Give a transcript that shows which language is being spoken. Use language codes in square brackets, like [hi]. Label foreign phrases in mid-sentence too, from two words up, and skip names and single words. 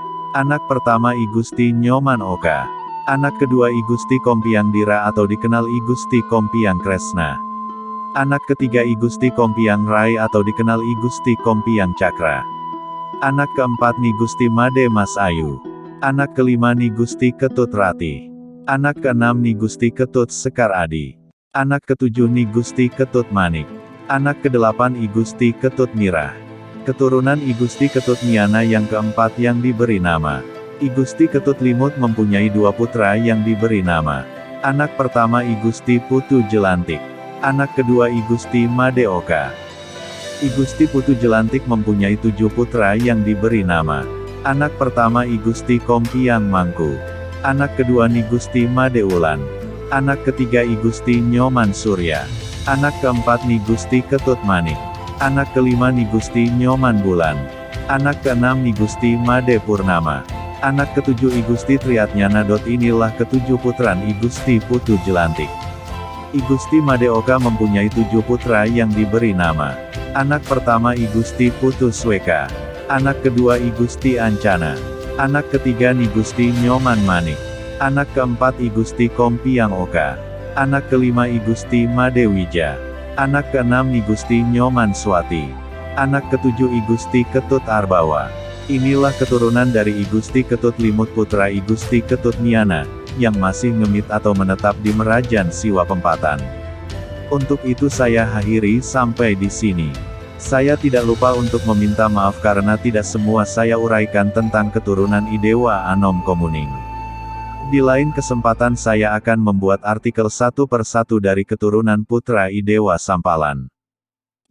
[id] Anak pertama I Gusti Nyoman Oka, anak kedua I Gusti Kompiang Dira atau dikenal I Gusti Kompiang Kresna, anak ketiga I Gusti Kompiang Rai atau dikenal I Gusti Kompiang Cakra, anak keempat Ni Gusti Made Mas Ayu, anak kelima Ni Gusti Ketut Rati, anak keenam Ni Gusti Ketut Sekar Adi, anak ketujuh Ni Gusti Ketut Manik, anak kedelapan I Gusti Ketut Mirah. Keturunan I Gusti Ketut Miana yang keempat yang diberi nama. I Gusti Ketut Limut mempunyai 2 putra yang diberi nama. Anak pertama I Gusti Putu Jelantik, anak kedua I Gusti Made Oka. I Gusti Putu Jelantik mempunyai 7 putra yang diberi nama. Anak pertama I Gusti Kompiang Mangku, anak kedua Ni Gusti Made Ulan, anak ketiga I Gusti Nyoman Surya, anak keempat Ni Gusti Ketut Manik, anak kelima Ni Gusti Nyoman Bulan, anak keenam Ni Gusti Made Purnama, anak ketujuh I Gusti Triatnyana. Inilah ketujuh putran I Gusti Putu Jelantik. I Gusti Made Oka mempunyai 7 putra yang diberi nama. Anak pertama I Gusti Putu Sweka, anak kedua I Gusti Ancana, anak ketiga Ni Gusti Nyoman Manik, anak keempat I Gusti Kompiang Oka, anak kelima I Gusti Made Wija, anak keenam Ni Gusti Nyoman Swati, anak ketujuh I Gusti Ketut Arbawa. Inilah keturunan dari I Gusti Ketut Limut putra I Gusti Ketut Miana, yang masih ngemit atau menetap di Merajan Siwa Pempatan. Untuk itu saya akhiri sampai di sini. Saya tidak lupa untuk meminta maaf karena tidak semua saya uraikan tentang keturunan Idewa Anom Komuning. Di lain kesempatan saya akan membuat artikel satu persatu dari keturunan putra Idewa Sampalan.